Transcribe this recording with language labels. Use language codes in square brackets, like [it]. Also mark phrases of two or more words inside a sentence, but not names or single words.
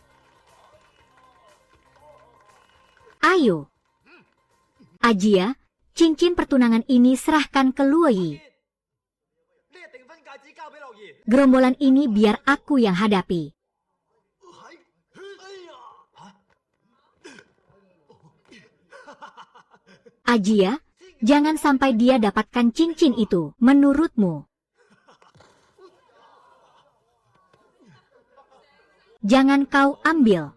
[id] Ayo. Ajia, Cincin pertunangan ini serahkan ke Luo Yi. [yue] 呢個訂婚戒指交俾樂兒。 [id] Gerombolan ini biar aku yang hadapi. 哎呀， Ajia, jangan sampai dia dapatkan cincin itu, menurutmu. Jangan kau ambil.